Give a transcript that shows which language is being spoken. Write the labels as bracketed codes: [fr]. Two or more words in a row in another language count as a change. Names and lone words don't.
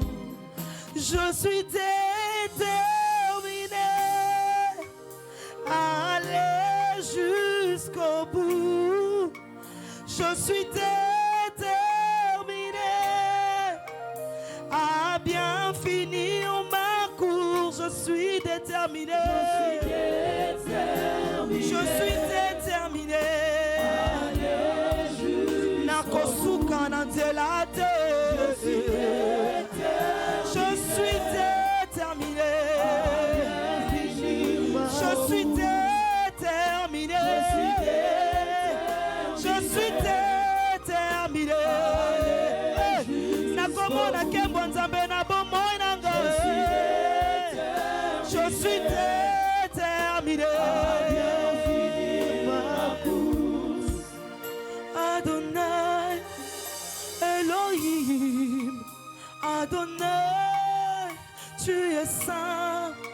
[fr] Je suis déterminé à aller jusqu'au bout. Je suis déterminé à bien finir ma course. Je suis déterminé. Je suis déterminé. [ln] Nakosuka na nzela te. [fr] Je suis déterminé. Je suis déterminé. Je suis déterminé. [ln] Nakomona kembo nzambe na bomoi nanga. [fr] Je suis déterminé. Adonai, Elohim, Adonai, tu es saint.